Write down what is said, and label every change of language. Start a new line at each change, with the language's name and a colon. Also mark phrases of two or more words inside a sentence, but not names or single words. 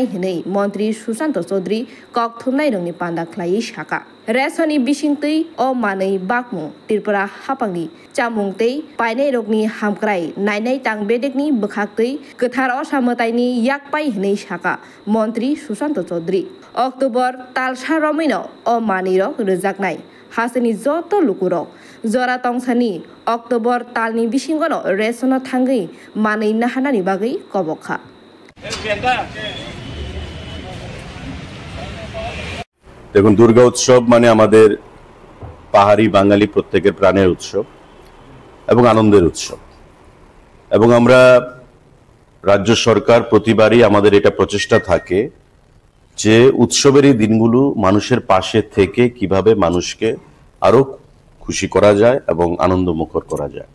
Kok Borok: हिनै मन्त्री सुशांत चौधरी ककथुमनाय रंनि पान्दा ख्लायै साका रेशननि बिसिंतै अ मानै बाकमु त्रिपुरा हापांनि चामुंतै पाइनाय रगनि हामक्राय नायनाय तांबेदेकनि बखाक्तै गोथार असामतायनि याकपाय हिनै साका मन्त्री सुशांत चौधरी अक्टोबर तालसा रमैनो अ मानै रग रोजाकनाय हासनि जत लुकुरक जरा तंसानि अक्टोबर तालनि बिसिंगनो रेशन थांगै मानै नाहानानि बागै कबखा
Bangla: দেখুন দুর্গা উৎসব মানে আমাদের পাহাড়ি বাঙালি প্রত্যেকের প্রাণের উৎসব এবং আনন্দের উৎসব এবং আমরা রাজ্য সরকার প্রতিবারই আমাদের এটা প্রচেষ্টা থাকে যে উৎসবের এই দিনগুলো মানুষের পাশে থেকে কিভাবে মানুষকে আরো খুশি করা যায় এবং আনন্দমুখর করা যায়।